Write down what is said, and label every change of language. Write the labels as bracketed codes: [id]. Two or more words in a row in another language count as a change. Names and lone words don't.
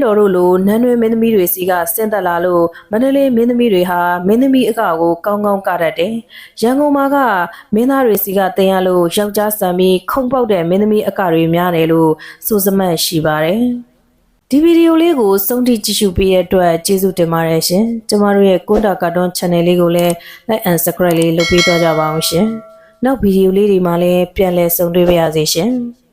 [my] တော်တို့လိုနန်းတွင်မင်းသမီးတွေစီကဆင်းသက်လာလို့မန္တလေးမင်းသမီးတွေဟာမင်းသမီးအကကိုကောင်းကောင်းကတတ်တယ်။ရန်ကုန်မှာကမင်းသားတွေစီကတင်ရလို့ယောက်ျားဆံပြီးခုံပေါက်တဲ့မင်းသမီးအကတွေများတယ်လို့ဆိုစမှတ်ရှိပါတယ်။ဒီဗီဒီယိုလေးကိုစုံထိကြည့်ရှုပေးတဲ့အတွက်ကျေးဇူးတင်ပါတယ်ရှင်။ကျမတို့ရဲ့ကွန်တာကာတွန်း channel လေးကိုလည်း [en] like and subscribe [my] လေးလုပ်ပေးသွားကြပါအောင်ရှင်။နောက်ဗီဒီယိုလေးတွေမှာလည်းပြန်လည်ဆုံတွေ့ပါရစေရှင်။